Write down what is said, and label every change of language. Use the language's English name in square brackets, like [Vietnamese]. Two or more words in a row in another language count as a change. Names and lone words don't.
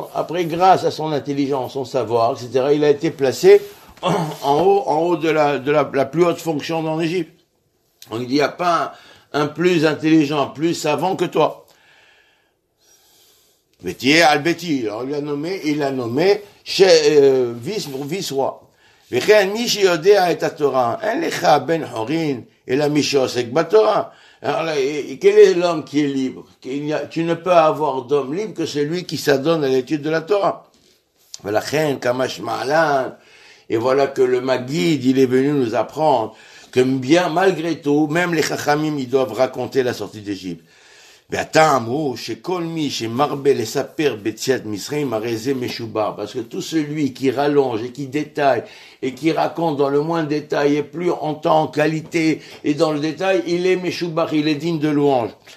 [French] Après, grâce à son intelligence, son savoir, etc., il a été placé en haut de la plus haute fonction en Égypte. On dit, il n'y a pas un plus intelligent, plus savant que toi. Bétier al-Béti, alors il l'a nommé vice-roi. [Hebrew] וכן מי שיודע את התורה, אין לך בן חורין, אלא מי שעוסק בתורה. [French] Alors, quel est l'homme qui est libre? Tu ne peux avoir d'homme libre que celui qui s'adonne à l'étude de la Torah. [Hebrew] ולכן, כמש מעלן, [French] et voilà que le Maguide, il est venu nous apprendre que bien, malgré tout, même les chachamim, ils doivent raconter la sortie d'Égypte. Parce que tout celui qui rallonge et qui détaille et qui raconte dans le moindre détail et plus en temps, en qualité et dans le détail, il est meshubar, il est digne de louange.